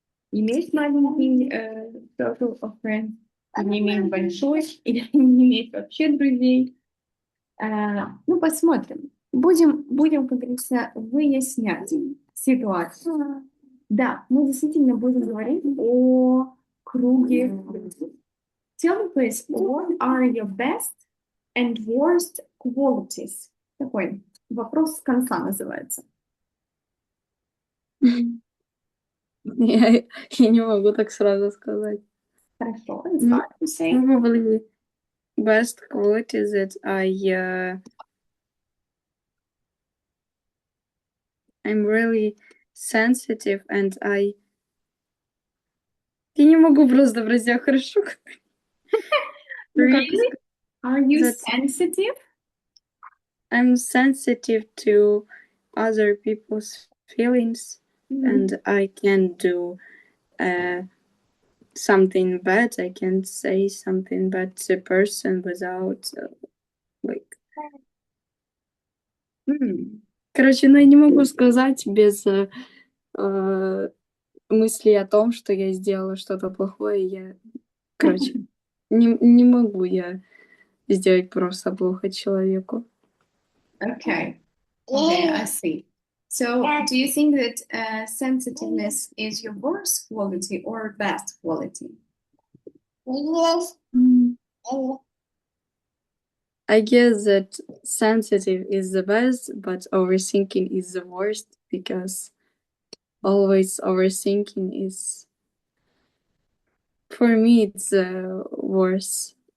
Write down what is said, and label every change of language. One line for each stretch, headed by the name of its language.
Russian: Иметь маленький
English: circle of friends,
Russian: или иметь большой, или не иметь вообще друзей. Ну, посмотрим. Будем, как говорится, выяснять ситуацию. Да, мы действительно будем говорить о круге друзей.
English: Tell me, please, what are your best and worst qualities?
Russian: Такой вопрос с конца называется. Я не могу так сразу сказать. Хорошо,
English: it's hard to say. Probably best quality that I'm really sensitive and
Russian: Я не могу просто про себя хорошо говорить. Ну, как
English: Really? Are you that sensitive? I'm sensitive to other people's feelings and I can do something bad. I can say something bad to a person without like.
Russian: Короче, ну я не могу сказать без мысли о том, что я сделала что-то плохое. Короче, не могу я сделать просто плохо человеку.
English: Okay. Okay, I see. So, do you think that sensitiveness is your worst quality or best quality? I guess that sensitive is the best, but overthinking is the worst because always overthinking is, for me, it's worse.